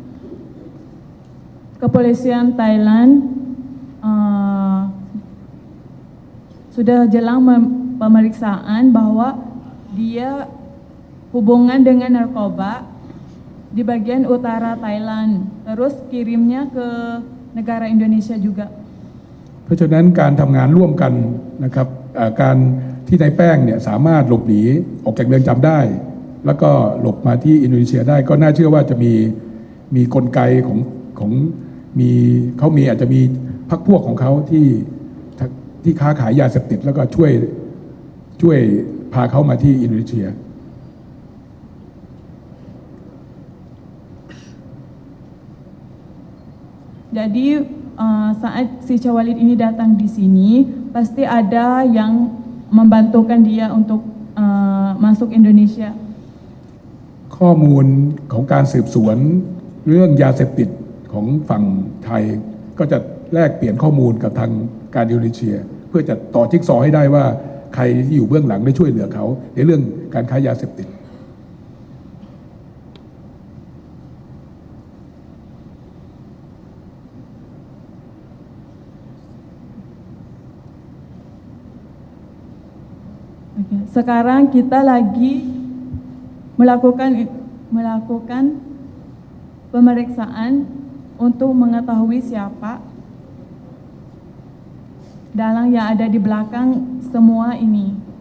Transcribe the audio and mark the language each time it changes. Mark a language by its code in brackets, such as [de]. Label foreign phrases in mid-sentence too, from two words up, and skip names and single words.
[id] Kepolisian Thailand sudah jelang pemeriksaan bahwa dia hubungan dengan narkoba di bagian utara Thailand terus kirimnya ke negara Indonesia juga [th] เพราะฉะนั้นการทำงานร่วมกันนะครับการที่นายแป้งเนี่ยสามารถหลบหนีออกจากเรือนจำได้แล้วก็หลบมาที่อินโดนีเซียได้ก็น่าเชื่อว่าจะมีกลไกของเขาอาจจะมีพรรคพวกของเขาที่ค้าขายยาเสพติดแล้วก็ช่วยพาเขามาที่อินโดนีเซีย [id] Jadi saat si Cawalid ini datang di sini, pasti ada yang membantukan dia untuk masuk Indonesia. [th] ข้อมูลของการสืบสวนเรื่องยาเสพติดของฝั่งไทยก็จะแลกเปลี่ยนข้อมูลกับทางการอินโดนีเซีย เพื่อจะต่อจิ๊กซอว์ให้ได้ว่าใครที่อยู่เบื้องหลังได้ช่วยเหลือเขาในเรื่องการค้ายาเสพติด [id] Sekarang kita lagi melakukan pemeriksaan untuk mengetahui siapa dalang yang ada di belakang semua ini.